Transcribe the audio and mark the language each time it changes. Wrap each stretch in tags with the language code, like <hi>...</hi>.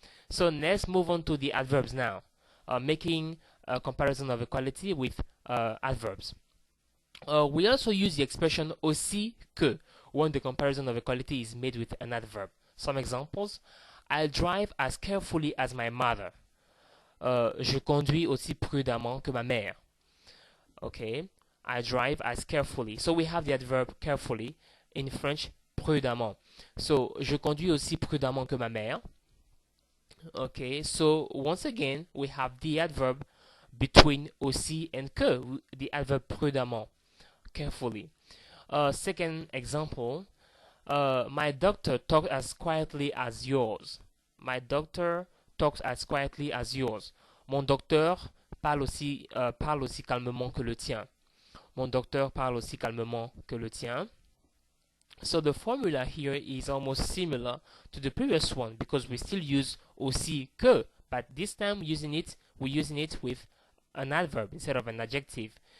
<en>So let's move on to the adverbs now, making a comparison of equality with adverbs. We also use the expression aussi que when the comparison of equality is made with an adverb. Some examples: I drive as carefully as my mother.</en> <fr>Je conduis aussi prudemment que ma mère.</fr> <en>Okay, I drive as carefully. So we have the adverb carefully, in French prudemment.</en> <fr>So je conduis aussi prudemment que ma mère.</fr> <en>Okay, so once again we have the adverb between aussi and que, the adverb prudemment, carefully. Second example, my doctor talks as quietly as yours. My doctor talks as quietly as yours.</en> <fr>Mon docteur parle aussi calmement que le tien. Mon docteur parle aussi calmement que le tien.</fr> <en>So the formula here is almost similar to the previous one because we still use aussi que, but this time we're using it with an adverb instead of an adjective.</en>